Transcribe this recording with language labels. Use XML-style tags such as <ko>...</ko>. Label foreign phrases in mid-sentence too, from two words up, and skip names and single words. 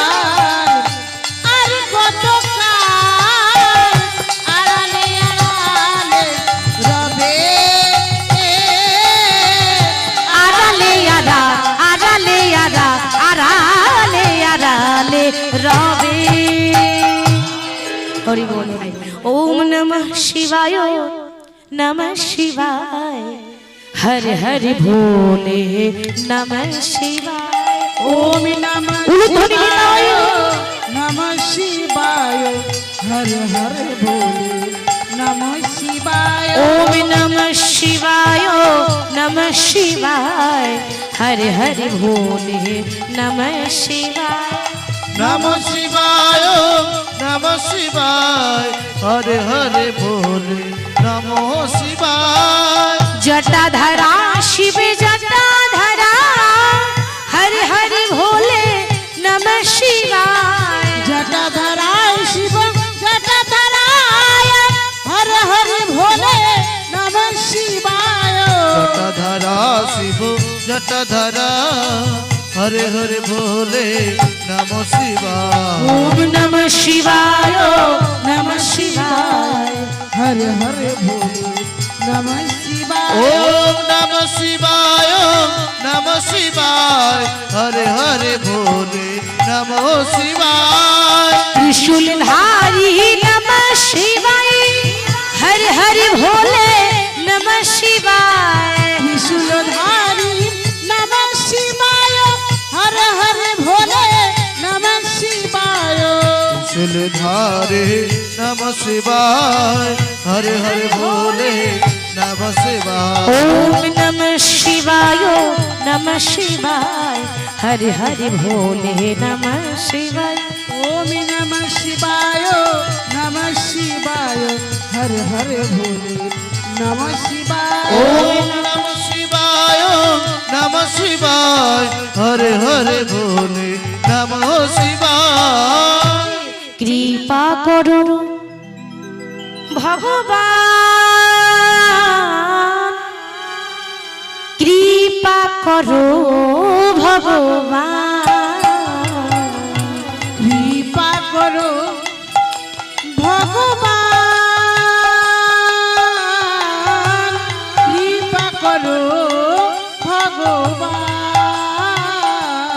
<bn>আর কত কাল আড়ালে আড়ালে রবে, আড়ালে আড়া, আড়ালে আড়া, আড়ালে আড়ালে রবে। হরি বল।</bn> <sa>ওম নমঃ শিবায়, নমঃ শিবায়, হরি হরি ভোলে নমঃ শিবায়। ওম নমঃ উলুধ্বনি শিবায়,</sa> <bn>দাও।</bn> <sa>নমঃ শিবায়, হর হর ভোলে নমঃ শিবায়। ओम नमः शिवाय, नमः शिवाय, हरे हरे भोले नमः शिवाय। नमः शिवाय नमः शिवाय, हरे हरे भोले नमो शिवाय। जटाधरा शिव जटाधरा, हरे हरे भोले नमः शिवाय। जटाधराय शिव जटाधराय, हर हर भोले नमः शिवाय। जटाधरा शिव जटाधरा, हरे हरे भोले नमो शिवाय। ओम नमः शिवाय, नमः शिवाय, हर हर भोले नमः शिवाय। ओम नमः शिवाय नमः शिवाय, हरे हरे भोले नमो शिवाय। त्रिशूलधारी नमः शिवाय, हर हर भोले नमः शिवाय। त्रिशूलधारी नमः शिवाय, हर हर भोले नमः शिवाय। त्रिशूलधारे नमः शिवाय, हरे हरे भोले नमः शिवाय। ओम नमः शिवाय, नमः शिवाय, हर हर भोले नमः शिवाय। ओम नमः शिवाय, नमः शिवाय, हर हर भोले नमः शिवाय। ओम नमः शिवाय नमः शिवाय, हरे हरे भोले नमो शिवाय।</sa> <hi>कृपा करो भगवान, कृपा करो भगवान, कृपा करो भगवान, कृपा करो भगवान।</hi>